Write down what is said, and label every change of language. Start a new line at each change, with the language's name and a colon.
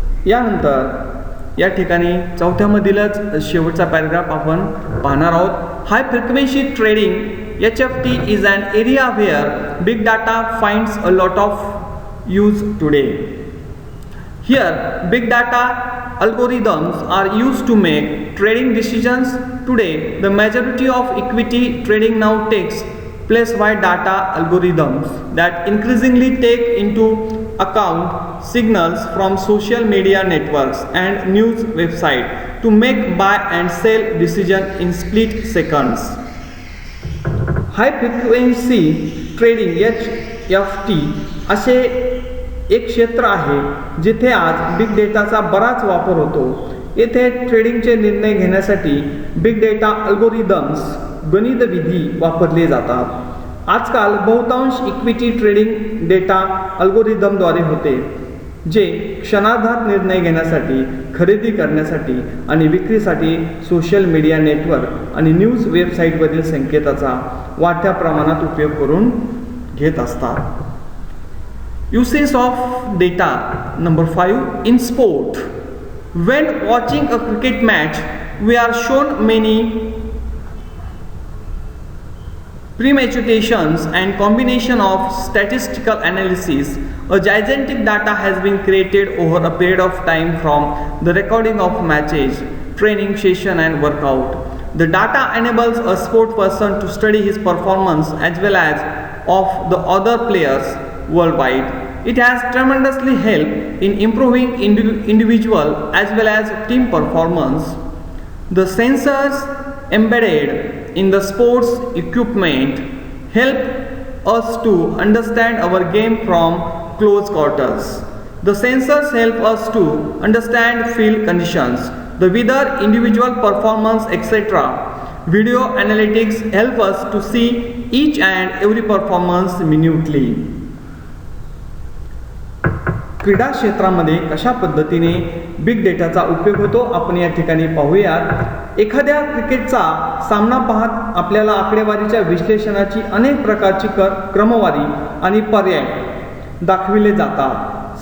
Marathi: यानंतर या ठिकाणी चौथ्यामधीलच शेवटचा पॅराग्राफ आपण पाहणार आहोत.
English: High frequency trading HFT is an area where big data finds a lot of use today. Here big data algorithms are used to make trading decisions. Today, the majority of equity trading now takes place by data algorithms that increasingly take into account signals from social media networks and news websites to make buy and sell decisions in split seconds.
Marathi: High frequency trading HFT असे एक क्षेत्र आहे जिथे आज big डेटाचा बराच वापर होतो. येथे ट्रेडिंगचे निर्णय घेण्यासाठी बिग डेटा अल्गोरिदम्स गणित विधी वापरले जातात. आजकाल बहुतांश इक्विटी ट्रेडिंग डेटा अल्गोरिदमद्वारे होते, जे क्षणार्धात निर्णय घेण्यासाठी, खरेदी करण्यासाठी आणि विक्रीसाठी सोशल मीडिया नेटवर्क आणि न्यूज वेबसाईटवरील संकेताचा वाढत्या प्रमाणात उपयोग करून घेत असतात.
English: Uses of data. Number 5, in sport. When watching a cricket match, we are shown many permutations and combination of statistical analysis. A gigantic data has been created over a period of time from the recording of matches, training session and workout. The data enables a sport person to study his performance as well as of the other players worldwide. It has tremendously helped in improving individual as well as team performance. The sensors embedded in the sports equipment help us to understand our game from close quarters. The sensors help us to understand field conditions, the weather, individual performance, etc. Video analytics help us to see each and every performance minutely.
Marathi: क्रीडा क्षेत्रामध्ये कशा पद्धतीने big डेटाचा उपयोग होतो आपण या ठिकाणी पाहूयात. एखाद्या क्रिकेटचा सामना पाहत आपल्याला आकडेवारीच्या विश्लेषणाची अनेक प्रकारची क्रमवारी आणि पर्याय दाखविले जातात.